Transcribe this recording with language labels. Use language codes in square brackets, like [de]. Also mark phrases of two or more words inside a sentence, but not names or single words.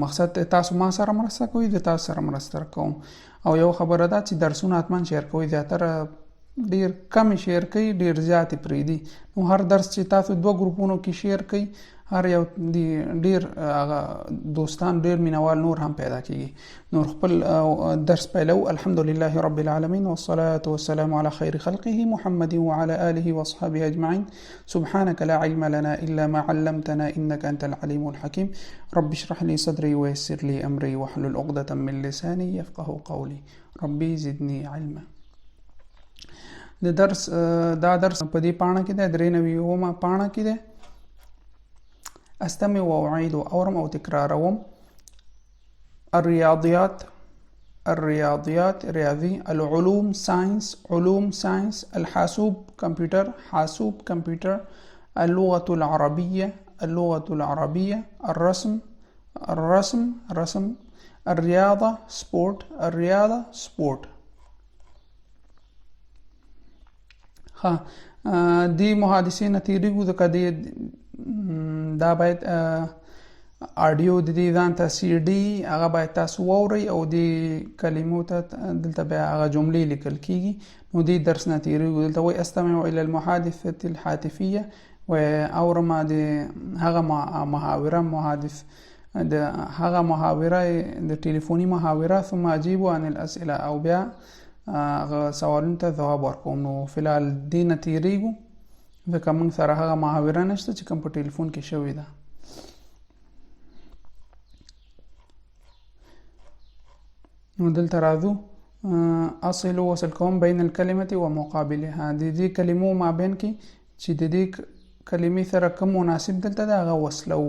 [ps] مقصد تاسو ما سره مرسته کوئ، د تاسو سره مرسته کوم. او یو خبره ده چې درسونه حتما شیر کوئ، زیاتره ډیر کم شیر کوي، ډیر زیات پریدي. نو هر درس چې تاسو 2 ګروپونو کې شیر کوي، هر یو ډیر دوستان، ډیر مینوال نور هم پیدا کیږي. نور خپل درس پیلو. [ar] الحمدلله رب العالمین والصلاة والسلام على خير خلقه محمد وعلى آله وصحبه اجمعين. سبحانك لا علم لنا الا ما علمتنا انك انت العليم الحكيم. رب اشرح لي صدري ويسر لي امري واحلل عقدة من لساني يفقهوا قولي. ربي زدني علما. [ps] دا درس په دې پاڼه کې ده، 93 پاڼه کې ده. [ar] استمع واعيد [ps] اورم او تکراروم. [ar] الرياضيات رياضي، العلوم ساينس، علوم ساينس، الحاسوب كمبيوتر، حاسوب كمبيوتر، اللغة العربية، الرسم، الرياضة سبورت. [ps] دی محادثې نه تیریږو، ځکه دا باید آډیو د دې ځان ته سی ډي هغه باید تاسو واورئ، او د کلمو ته دلته بیا هغه جملې لیکل کیږي. نو دې درس نه تیریږو. دلته وایي [ar] استمع الى المحادثة الهاتفية، [ps] و اورم د هغه محاوره د ټلیفوني محاوره، [ar] ثم اجيب عن الاسئله، [ps] او بیا هغه سوالونو ته ځواب ورکوم. نو فلحال دې نه تیریږو، ځکه موږ سره هغه محاوره نشته چې کوم په ټلیفون کې شوې ده. نو دلته راځو. [ar] اصل وصل [ps] کوم [ar] بین الکلمة و مقابلها، [ps] د دې کلمو مابین کې چې د دې کلمې سره کوم مناسب دلته ده هغه وصلو.